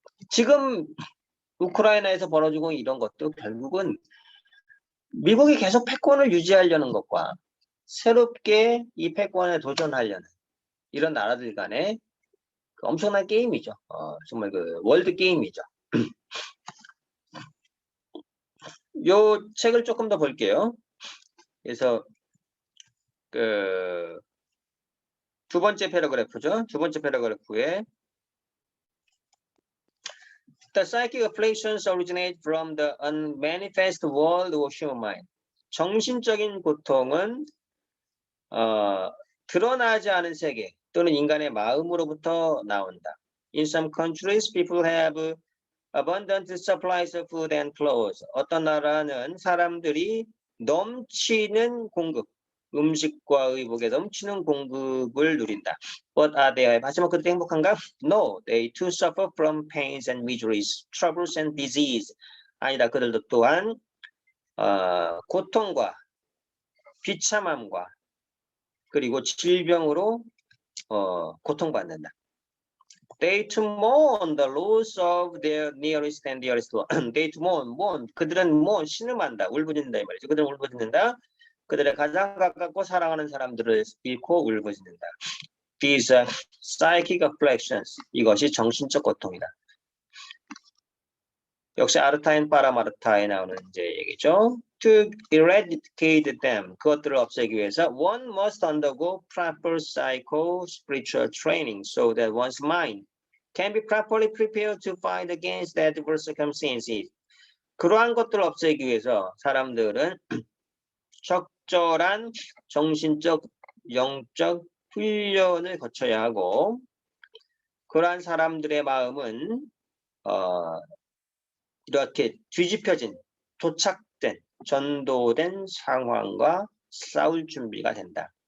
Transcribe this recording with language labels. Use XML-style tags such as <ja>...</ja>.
<ko>지금 우크라이나에서 벌어지고 이런 것도 결국은 미국이 계속 패권을 유지하려는 것과 새롭게 이 패권에 도전하려는 이런 나라들 간의 그 엄청난 게임이죠. 정말 그 월드 게임이죠. 요 책을 조금 더 볼게요. 그래서 그 두 번째 패러그래프죠. 두 번째 패러그래프에</ko> <en>The psychic afflictions originate from the unmanifest world of human mind.</en> <ko>정신적인 고통은 드러나지 않은 세계 또는 인간의 마음으로부터 나온다.</ko> <en>In some countries, people have abundant supplies of food and clothes.</en> <ko>어떤 나라는 사람들이 넘치는 공급, 음식과 의복에 넘치는 공급을 누린다.</ko> <en>But are they happy?</en> <ko>하지만 그들이 행복한가?</ko> <en>No, they too suffer from pains and miseries, troubles and disease.</en> <ko>아니다, 그들도 또한 고통과 비참함과 그리고 질병으로 고통받는다.</ko> <en>They to mourn the loss of their nearest and dearest one. They to mourn.</en> <ko>그들은 신음한다, 울부짖는다 이 말이죠. 그들은 울부짖는다. 그들의 가장 가깝고 사랑하는 사람들을 잃고 울부짖는다.</ko> <en>These psychic afflictions.</en> <ko>이것이 정신적 고통이다. 역시 아르타인 파라마르타에 나오는 이제 얘기죠.</ko> <en>To eradicate them.</en> <ko>그것들을 없애기 위해서</ko> <en>one must undergo proper psycho-spiritual training so that one's mind can be properly prepared to fight against adverse circumstances.</en> <ko>그러한 것들을 없애기 위해서 사람들은 적절한 정신적, 영적 훈련을 거쳐야 하고 그러한 사람들의 마음은 이렇게 뒤집혀진, 도착된, 전도된 상황과 싸울 준비가 된다.</ko>